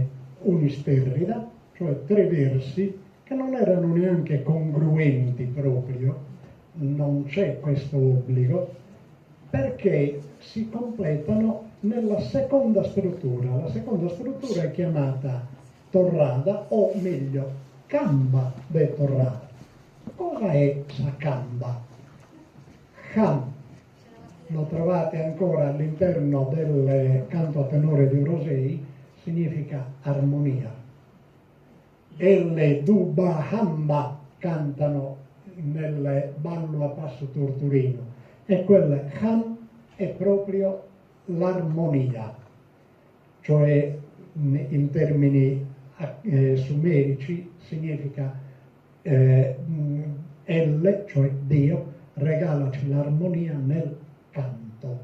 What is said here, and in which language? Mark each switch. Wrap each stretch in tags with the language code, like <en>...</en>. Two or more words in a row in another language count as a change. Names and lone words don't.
<it>un'isterrida, cioè 3 versi che non erano neanche congruenti proprio, non c'è questo obbligo, perché si completano nella seconda struttura. La seconda struttura è chiamata torrada, o meglio,</it> <sc>camba de torrada.</sc> <it>Cosa è</it> <sc>sa camba? Cam.</sc> <it>Lo trovate ancora all'interno del canto a tenore di Orosei, significa armonia.</it> <sc>Elle duba hamba</sc> <it>cantano nel ballo a passo torturino e quel ham è proprio l'armonia, cioè in termini sumerici significa Elle, cioè Dio, regalaci l'armonia nel canto.</it>